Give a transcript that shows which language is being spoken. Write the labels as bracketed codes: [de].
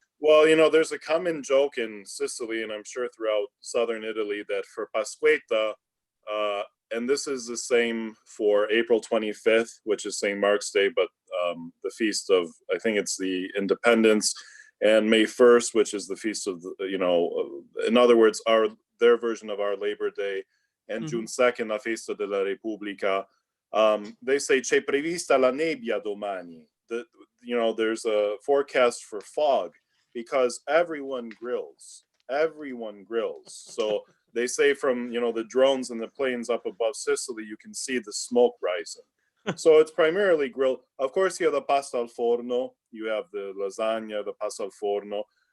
[en] Well, there's a common joke in Sicily, and I'm sure throughout southern Italy, that for Pasquetta, and this is the same for April 25th, which is St. Mark's Day, but the feast of, I think it's the independence. and May 1st, which is the feast of the, in other words, their version of our Labor Day, and June 2nd, la festa della Repubblica. They say [it] c'è prevista la nebbia domani. [en] There's a forecast for fog because everyone grills. So they say from, the drones and the planes up above Sicily, you can see the smoke rising. So it's primarily grilled. Of course, you have the pasta al forno, you have the lasagna, the pasta al forno.